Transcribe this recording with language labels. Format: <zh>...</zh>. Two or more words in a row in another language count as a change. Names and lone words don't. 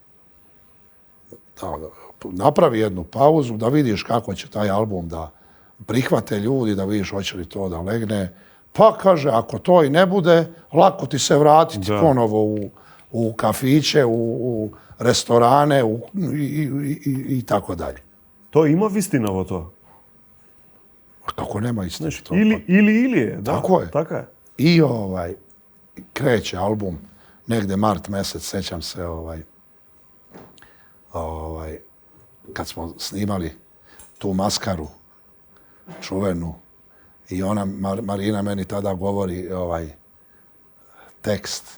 <sr>Napravi jednu pauzu, da vidiš kako će taj album da prihvate ljudi, da vidiš hoće li to da legne. Pa kaže, ako to i ne bude, lako ti se vratiti ponovo u kafiće, u restorane i tako dalje.</sr> <mk>Тоа има вистина во тоа.</mk> <sr>A kako nema istine?</sr> <mk>Или е, да.</mk> <sr>Tako je.</sr> <mk>Така е.</mk> <sr>I kreće album, negde mart mesec, sećam se, kad smo snimali tu Maskaru, čuvenu, i ona, Marina meni tada govori tekst.</sr>